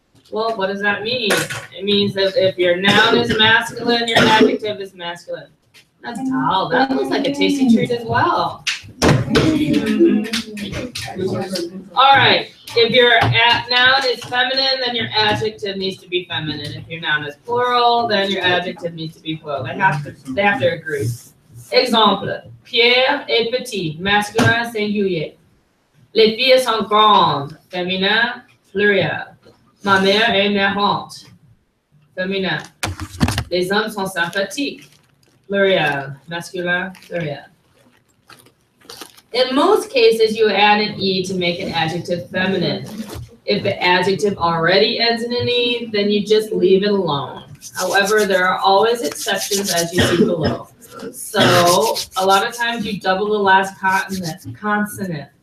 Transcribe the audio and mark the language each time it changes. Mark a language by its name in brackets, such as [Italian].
[English] Well, what does that mean? It means that if your noun is masculine, your adjective is masculine. That's tall. That looks like a tasty treat as well. All right. If your noun is feminine, then your adjective needs to be feminine. If your noun is plural, then your adjective needs to be plural. They have to agree. Exemple. [French] Pierre est petit, masculin singulier. Les filles sont grandes, féminin, pluriel. Ma mère est marrante, féminin. Les hommes sont sympathiques, pluriel, masculin, pluriel. [English] In most cases, you add an E to make an adjective feminine. If the adjective already ends in an E, then you just leave it alone. However, there are always exceptions as you see below. So, a lot of times you double the last consonant.